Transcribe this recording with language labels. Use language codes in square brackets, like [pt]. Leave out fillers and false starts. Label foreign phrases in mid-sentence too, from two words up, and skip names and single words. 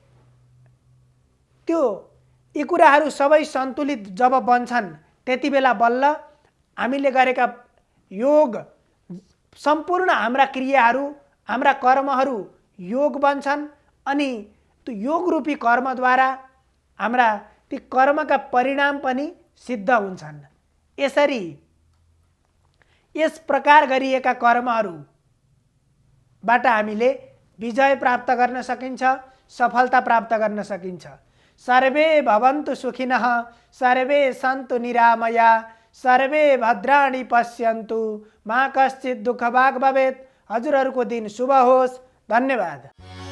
[ne] यी कुराहरू सबै सन्तुलित जब बन्छन् त्यति बेला बल्ल हामीले गरेका योग सम्पूर्ण हाम्रा क्रियाहरू, हाम्रा कर्महरू योग बन्छन् अनि त्यो योग रूपी कर्मद्वारा हाम्रा ती कर्मका परिणाम पनि सिद्ध हुन्छन्। यसरी यस प्रकार गरिएका कर्महरूबाट हामीले विजय प्राप्त गर्न सकिन्छ, सफलता प्राप्त गर्न सकिन्छ। [sa] सर्वे भवन्तु सुखिनः, सर्वे सन्तु निरामया, सर्वे भद्राणि पश्यन्तु, मा कश्चित् दुःखभाग् भवेत्। [ne] हजुरहरूको दिन शुभ होस्। धन्यवाद।